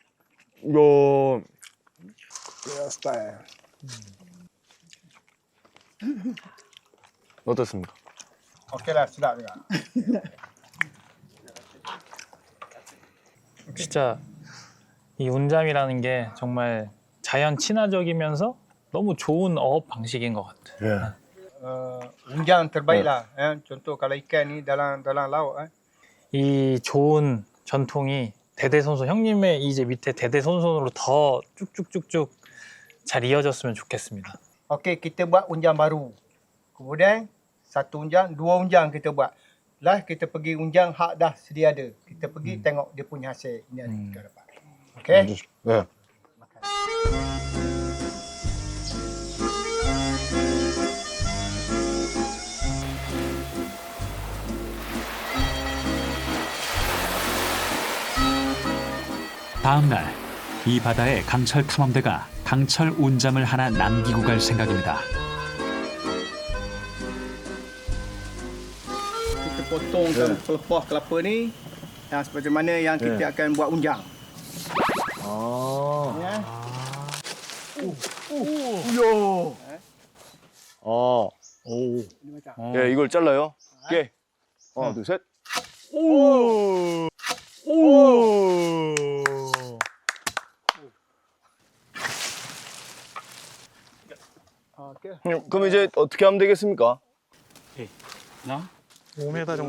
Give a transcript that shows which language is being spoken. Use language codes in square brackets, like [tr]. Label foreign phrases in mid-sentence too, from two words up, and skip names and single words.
[ko] 요 [en] Style. [ko] 어떻습니까? [ms] Okey lah, sedap juga. [ko] 진짜 이 운잠이라는 게 정말 자연 친화적이면서 너무 좋은 어업 방식인 것 같아. 예. [ms] Unjang terbaik lah. Contoh kalau ikan ni dalam laut. [ko] 이 좋은 전통이 대대손손 형님의 이제 밑에 대대손손으로 더 쭉쭉쭉쭉 잘 이어졌으면 좋겠습니다. [ms] Okey, kita buat unjang baru. Kemudian satu unjang, dua unjang kita buat. Lah kita pergi unjang hak dah sedia ada. Kita pergi tengok dia punya hasil. Ini ada kita dapat. Okey? [ko] 네. 다음 날 이 바다에 강철 탐험대가 강철 운잠을 하나 남기고 갈 생각입니다. [ms] Kita potong pelepah kelapa ni yang seperti mana yang kita akan buat unjang. [ko] 아. [ms] Ya. [ko] 아. [ms] Ini macam. [ko] 예, 이걸 잘라요. 예. 하나, 둘, 셋. 오. [ms] Okey. [ko] 그럼 이제 어떻게 하면 되겠습니까? 5m 정도.